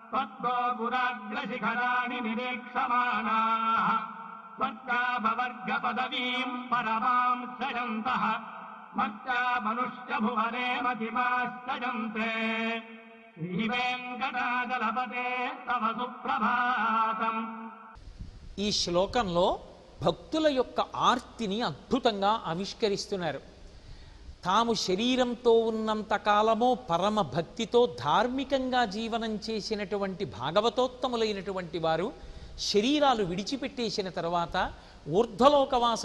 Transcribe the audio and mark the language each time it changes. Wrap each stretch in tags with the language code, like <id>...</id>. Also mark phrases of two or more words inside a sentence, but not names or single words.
<sa>त्वद्गोपुराग्रशिखराणि निरीक्षमाणाः त्वत्काभवर्गपदवीं परमां सजन्तः मत्या मनुष्यभुवने मतिमास्तजन्ते శ్రీవేంకటాచలపతే తవ సుప్రభాతం.</sa> <te>ఈ శ్లోకంలో భక్తుల యొక్క ఆర్తిని అద్భుతంగా ఆవిష్కరిస్తున్నారు. తాము శరీరంతో ఉన్నంత కాలము పరమ భక్తితో ధార్మికంగా జీవనం చేసినటువంటి భాగవతోత్తములైనటువంటి వారు శరీరాలు విడిచిపెట్టేసిన తర్వాత ఊర్ధ్వలోకవాసం</te>